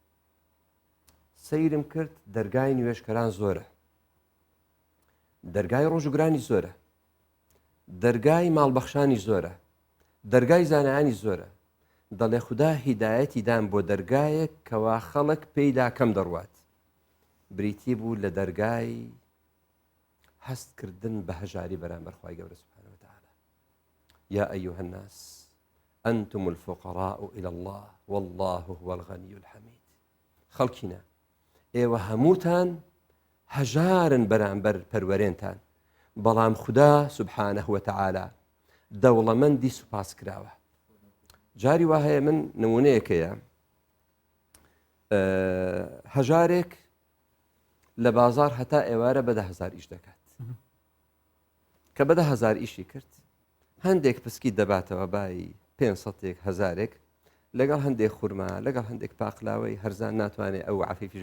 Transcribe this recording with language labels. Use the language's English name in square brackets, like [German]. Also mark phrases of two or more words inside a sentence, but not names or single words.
[Central Kurdish] سەیرم کرد دەرگای نوێژکەران زۆرە دەرگای ڕۆژوگرانی زۆرە دەرگای ماڵبەخشانی زۆرە دەرگای زانایانی زۆرە دەڵێ خوددا هیدایەتی دام بۆ دەرگایەک کەوا خەڵک پێیدا کەم دەڕوات بریتی بوو لە دەرگای هەستکردن بە هەژاری بەرامبەر خوای گەورە [Arabic] سوبحانەهو وتەعالا یا ئەیها الناس أنتم الفقراء إلى الله والله هو الغني الحميد [Central Kurdish] خەڵکینە ئێوە هەمووتان هەژارن بەرامبەر پەروەرێنتان بەڵام خوددا [Arabic] سوبحانەهو وتەعالا [Central Kurdish] دەوڵەمەندی سوپاس کراوە جاری وا هەیە من نمونەیەکەیە هەژارێک لە بازار هەتا ئێوارە بە 10,000 ئیش دەکات کە بە 10,000 ئیشی کرد هەندێک پسکی دەباتەوە بای 500 هەزارێک لەگەڵ هەندێک خورما لەگەڵ هەندێک پاقلاوەی هەرزان ناتوانێت ئەو عەفیفیش